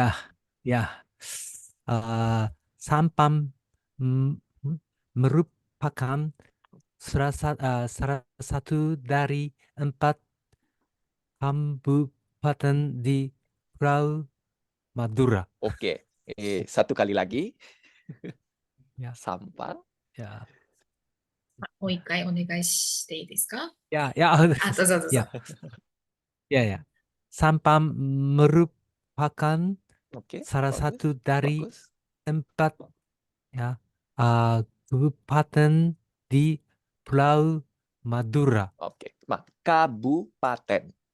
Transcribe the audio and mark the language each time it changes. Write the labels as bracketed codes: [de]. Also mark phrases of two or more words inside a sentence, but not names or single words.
[id] Sampam merupakan salah satu dari 4 kabupaten di Pulau Madura. Oke, satu kali lagi. Ya. Sampang. Ya. [ja] もう一回お願いしていいですか？ [id] Ya. [ja] あ、どうぞどうぞ。 [id] Ya. Sampam merupakan Oke, salah bagus, satu dari bagus. 4 ya kabupaten di Pulau Madura. Oke, kabupaten.